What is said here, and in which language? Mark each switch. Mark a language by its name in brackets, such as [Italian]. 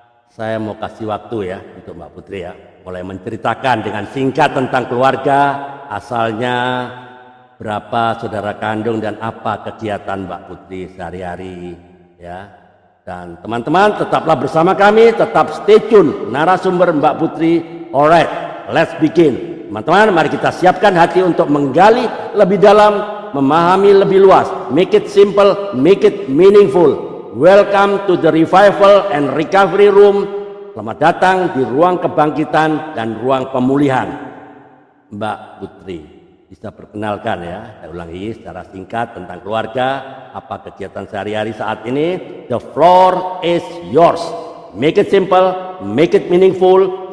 [Indonesian] Saya mau kasih waktu ya untuk Mbak Putri ya, mulai menceritakan dengan singkat tentang keluarga, asalnya, berapa saudara kandung dan apa kegiatan Mbak Putri sehari-hari ya. Dan teman-teman tetaplah bersama kami, tetap [English] stay tune [Indonesian] narasumber Mbak Putri. [English] Alright, let's begin. [Indonesian] Teman-teman, mari kita siapkan hati untuk menggali lebih dalam, memahami lebih luas. [English] Make it simple, make it meaningful. Welcome to the Revival and Recovery Room. [Indonesian] Selamat datang di ruang kebangkitan dan ruang pemulihan. Mbak Putri, bisa perkenalkan ya, saya ulangi secara singkat tentang keluarga, apa kegiatan sehari-hari saat ini. [English] The floor is yours. Make it simple, make it meaningful.